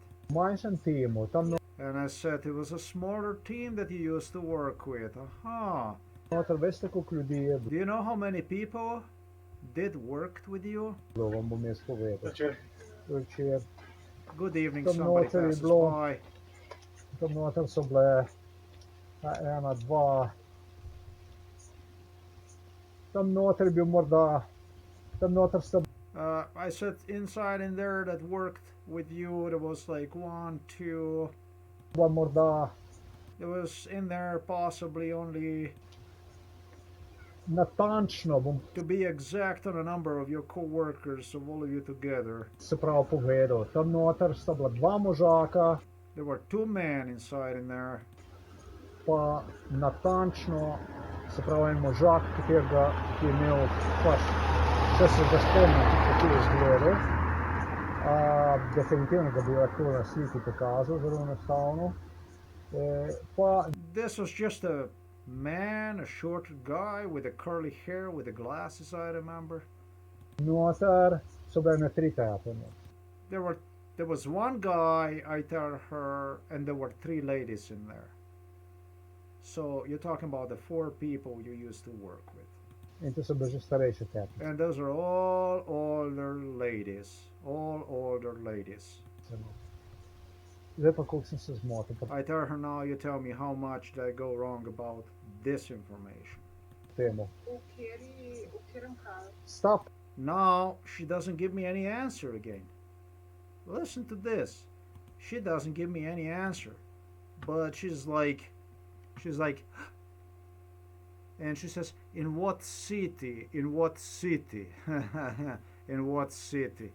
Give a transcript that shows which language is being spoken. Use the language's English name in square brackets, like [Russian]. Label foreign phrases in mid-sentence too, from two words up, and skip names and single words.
[Slovenian] V manjšem timu, tam [English] And I said it was a smaller team that you used to work with. Aha. [Slovenian] noter, veste, koliko ljudi je [English] Do you know how many people did work with you? [Slovenian] bilo, vam bom jaz povedal. Večer. [English] Good evening, [Slovenian] Tam [English] somebody [Slovenian] noter je [English] passes [Slovenian] bilo... [English] by. [Slovenian] Tam noter so bile... Ena, dva... Tam noter je bil morda... Tam noter sta... [English] I said inside in there that worked with you, there was like 1, 2... [Slovenian] morda... [English] There was in there possibly only [Slovenian] natančno bom [English] To be exact on a number of your co-workers, of all of you together, [Slovenian] se prav povedal. Tam noter sta bila dva možaka, [English] there were two men inside in there, [Slovenian] pa natančno, se pravi en možak, katerega, ki je imel pač, če se ga spomnim, kako je izgledal. Definitivno ga bi lahko na sliki pokazal, zelo enostavno. Pa [English] this was just a man, a short guy with a curly hair, with the glasses, I remember. [Slovenian] noter so bile tri tepe. [English] There was one guy, I tell her, and there were three ladies in there. So you're talking about the four people you used to work with. In to so bile že starejše tepe. And those are all older ladies. All older ladies. [Slovenian] Zdaj pa koliko sem se zmotil. [English] I tell her now, you tell me how much did I go wrong about this information. [Slovenian] Temo. V katerem halu? [English] Stop. Now she doesn't give me any answer again. Listen to this. She doesn't give me any answer. But she's like, and she says, in what city? In what city? In what city?